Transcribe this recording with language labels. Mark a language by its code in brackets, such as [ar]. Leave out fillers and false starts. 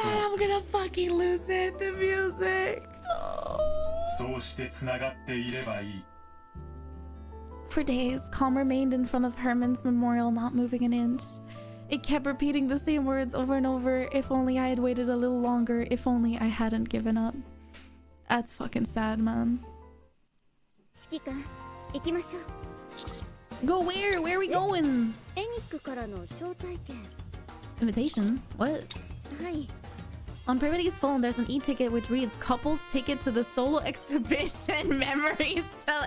[en] chat, I'm gonna fucking lose it, the music. [ja] そうしてつながっていればいい。 [en] For days, COLLAB remained in front of Herman's memorial, not moving an inch. It kept repeating the same words over and over. If only I had waited a little longer. If only I hadn't given up. That's fucking sad, man. [ja] 指揮官、行きましょう。 [en] Go where? Where are we going? [ja] エニックからの招待券。 [en] Invitation? What? [ja] はい。 [en] On Privity's phone, there's an e-ticket which reads Couples Ticket to the Solo Exhibition Memories Tell.